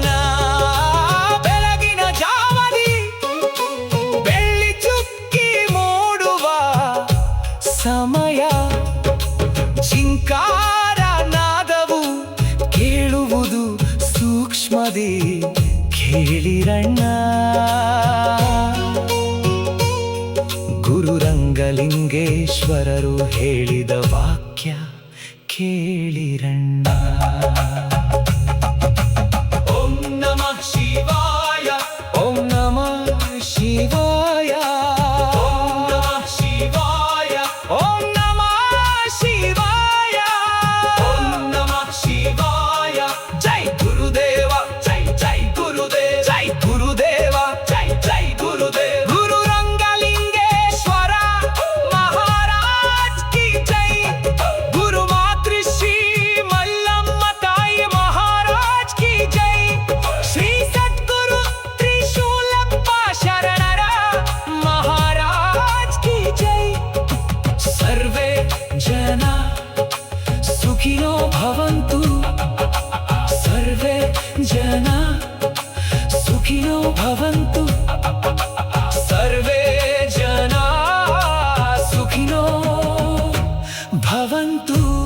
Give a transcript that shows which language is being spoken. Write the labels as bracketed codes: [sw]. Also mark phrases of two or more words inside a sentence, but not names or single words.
[kn] ಬೆಳಗಿನ ಜಾವದಿ ಬೆಳ್ಳಿ ಚುಕ್ಕಿ ಮೂಡುವ ಸಮಯ, ಜಿಂಕಾರ ನಾದವು ಕೇಳುವುದು ಸೂಕ್ಷ್ಮದಿ ಕೇಳಿರಣ್ಣ. ಗುರು ರಂಗಲಿಂಗೇಶ್ವರರು ಹೇಳಿದ ವಾಕ್ಯ ಕೇಳಿರಣ್ಣ. [sa] ಓಂ ನಮಃ ಶಿವಾಯ, ಓಂ ನಮಃ ಶಿವಾಯ, ಓಂ ನಮಃ ಶಿವಾಯ, ಓಂ ನಮಃ ಶಿವಾಯ, ಓಂ ನಮಃ ಶಿವಾಯ. [kn] ಜೈ ಗುರುದೇವ, ಜೈ ಜೈ ಗುರುದೇವ, ಜೈ ಗುರುದೇವ, ಜೈ ಜೈ ಗುರುದೇವ. [hi] गुरु रंगलिंगेश्वर महाराज की जय. गुरु मातृश्री मल्लम्मा ताई महाराज की जय. श्री सद्गुरु त्रिशूलप्पा शरणर महाराज की जय. [sa] ಸರ್ವೇ ಜನ ಸುಖಿನೋ ಭವಂತು, ಸರ್ವೇ ಜನ ಸುಖಿನೋ ಭವಂತು, ಸರ್ವೇ ಜನ ಸುಖಿನೋ ಭವಂತು.